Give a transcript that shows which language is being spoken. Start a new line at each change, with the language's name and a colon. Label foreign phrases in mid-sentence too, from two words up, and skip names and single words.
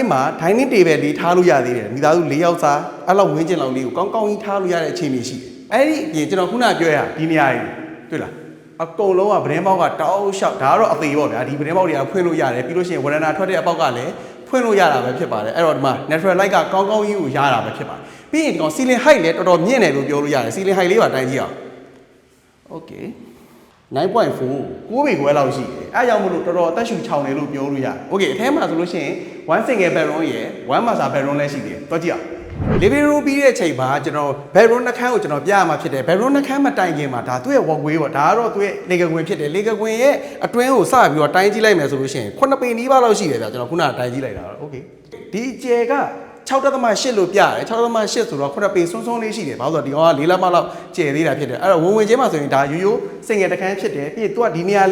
Burmese: မှာ
English: dining table
Burmese: လေးထားလို့ရသေးတယ်မိသားစု4ယောက်စားအဲ့လောက်ဝင်းကျင်လောက်လေးကိုကောင်းကောင်းကြီးထားလို့ရတဲ့အခြေအနေရှိတယ်အဲ့ဒီအပြင်ကျွန်တော်ခုနပြောရဒီနေရာကြီးတွေ့လားအကုန်လုံးကဗရင်ပေါက်ကတောက်လျှောက်ဒါကတော့အသေးပေါ့ဗျာဒီဗရင်ပေါက်တွေကဖွင့်လို့ရတယ်ပြီးလို့ရှိရင်ဝရဏာထွက်တဲ့အပေါက်ကလည်းဖွင့်လို့ရတာပဲဖြစ်ပါတယ်အဲ့တော့ဒီမှာ
English: natural light
Burmese: ကကောင်းကောင်းကြီးကိုရတာပဲဖြစ်ပါတယ်ပြီးရင်ဒီကောင် ceiling height လည်းတော်တော်မြင့်တယ်လို့ပြောလို့ရတယ်
English: ceiling height
Burmese: လေးပါတိုင်းကြည့်အောင် okay 9.4 9ပေခွဲလောက်ရှိတယ်အဲကြောင့်မလို့တော်တော်အသက်ရှူချောင်တယ်လို့ပြောလို့ရတယ် okay အထဲမှာဆိုလို့ရှိရင်
English: one single bedroom
Burmese: ရယ်
English: one master bedroom
Burmese: လည်းရှိတယ်တော့ကြည့်အောင်
English: living room
Burmese: ပြီးတဲ့အချိန်မှာကျွန်တော် bedroom နှခမ်းကိုကျွန်တော်ပြရမှာဖြစ်တယ် bedroom နှခမ်းမတိုင်ခင်မှာဒါသူ့ရဲ့ walkway ပေါ့ဒါကတော့သူ့ရဲ့လေကကွင်ဖြစ်တယ်လေကကွင်ရဲ့အတွင်းကိုစပြီးတော့တိုင်းကြည့်လိုက်မယ်ဆိုလို့ရှိရင်9ပေနီးပါးလောက်ရှိတယ်ဗျာကျွန်တော်ခုနကတိုင်းကြည့်လိုက်တာโอเคဒီအကျယ်က6.8လို့ပြ ရတယ်6.8ဆိုတော့9ပေစွန်းစွန်းလေးရှိတယ်ဘာလို့ဆိုတော့ဒီကောင်က4လက်မလောက်ကျယ်သေးတာဖြစ်တယ်အဲ့တော့ဝင်ချင်းမှာဆိုရင်ဒါရိုးရိုးစင်ငယ်တခန်းဖြစ်တယ်ပြီးရင် तू ကဒီနေရာ